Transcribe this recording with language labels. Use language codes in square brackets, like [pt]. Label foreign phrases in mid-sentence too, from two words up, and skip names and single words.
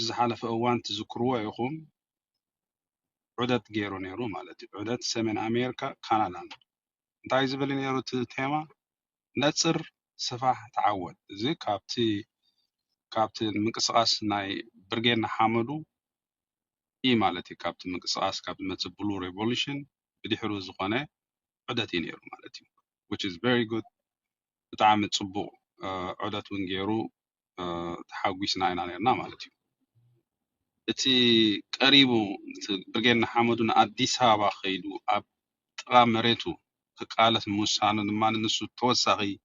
[ti] ዝሓለፈ እዋን ትዝክርዎ ኢኹም ዑደት ገይሩ ነይሩ ማለት እዩ ዑደት ሰሜን ኣሜሪካ ካናዳን እንታይ ዝብል ነይሩ እቲ ቴማ ነፅር ስፋሕ ተዓወት እዚ ካብቲ ምንቅስቃስ ናይ ብርጌና ሓመዱ ኢ ማለት ካብቲ ምንቅስቃስ ካብቲ መጽእ ብሉ ሬቮሉሽን ብድሕሩ ዝኾነ ዑደት እዩ ነይሩ ማለት እዩ [en] which is very good [ti] ብጣዕሚ ጽቡቕ ዑደት እውን ገይሩ ተሓጒስና ኢና ነርና ማለት እዩ እቲ ቀሪቡ ብርጌድና ሓመዱ ንኣዲስ አበባ ኸይዱ ኣብ ጥቓ መሬቱ ክቃለስ ምውሳኑ ድማ ንሱ ተወሳኺ